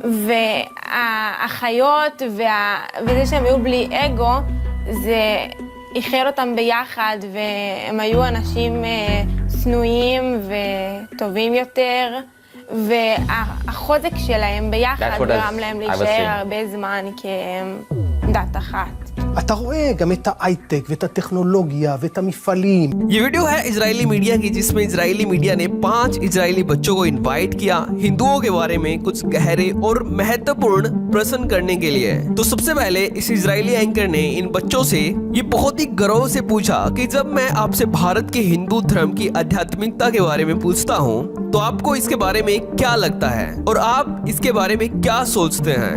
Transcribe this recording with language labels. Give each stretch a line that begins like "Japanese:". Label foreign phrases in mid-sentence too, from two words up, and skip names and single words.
Hebrew: והחיות וזה שהם היו בלי אגו, זה איחד אותם ביחד, והם היו אנשים צנועים וטובים יותר, והחוזק שלהם ביחד גרם להם להישאר הרבה זמן כדת אחת. אתה רואה גם את ההייטק ואת הטכנולוגיה ואת המפעלים.
Hindi: ये वीडियो है इजरायली मीडिया की, जिसमें इजरायली मीडिया ने 5 इजरायली बच्चों को इनवाइट किया हिंदुओं के बारे में कुछ गहरे और महत्वपूर्ण प्रश्न करने के लिए। तो सबसे पहले इस इजरायली एंकर ने इन बच्चों से ये बहुत ही गर्व से पूछा कि जब मैं आपसे भारत के हिंदू धर्म की आध्यात्मिकता के बारे में पूछता हूँ तो आपको इसके बारे में क्या लगता है और आप इसके बारे में क्या सोचते हैं?